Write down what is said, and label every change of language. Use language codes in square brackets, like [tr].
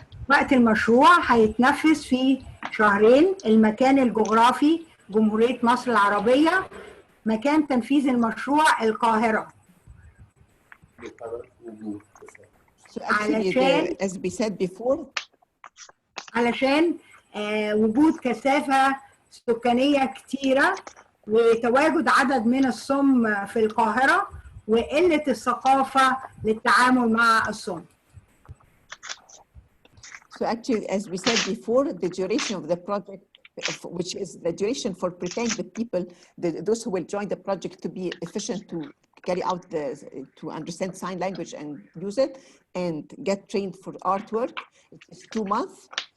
[ar] وقت المشروع هيتنفذ في شهرين. المكان الجغرافي جمهورية مصر العربية. مكان تنفيذ المشروع القاهرة. [en] So actually, as we said before, [ar] علشان وجود كثافة سكانية كتيرة وتواجد عدد من الصم في القاهرة وقلة الثقافة للتعامل مع الصم. [en] So actually, as we said before, the duration of the project, which is the duration for preparing the people, those who will join the project to be efficient to carry out to understand sign language and use it and get trained for artwork, it is 2 months.